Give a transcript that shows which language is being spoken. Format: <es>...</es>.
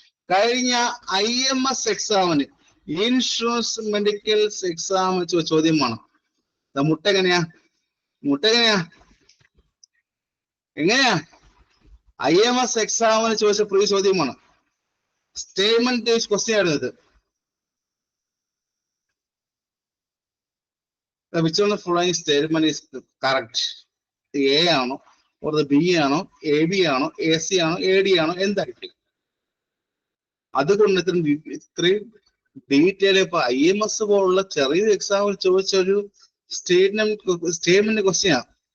<ml>കഴിഞ്ഞ IMS എക്സാമിന്, insurance medicals എക്സാമിന് ചോദിച്ച ചോദ്യമാണ്. മുട്ട എങ്ങനെയാ? എങ്ങനെയാ? IMS എക്സാമിന് ചോദിച്ച പ്രീവിയസ് ചോദ്യമാണ്. സ്റ്റേറ്റ്മെന്റ് ക്വസ്റ്റ്യൻ ആയിരുന്നു ഇത്.</ml> <en>Which one of the following statement is correct?</en> <ml>A ആണോ, or B ആണോ, AB ആണോ, AC ആണോ, AD ആണോ, എന്തായിരിക്കും? അതുകൊണ്ട് ഇത്രയും ഡീറ്റെയിൽ ഇപ്പൊ IMS പോലുള്ള ചെറിയ എക്സാമിൽ ചോദിച്ച ഒരു സ്റ്റേറ്റ്മെന്റ് ക്വസ്റ്റ്യൻ ആണ്.</ml>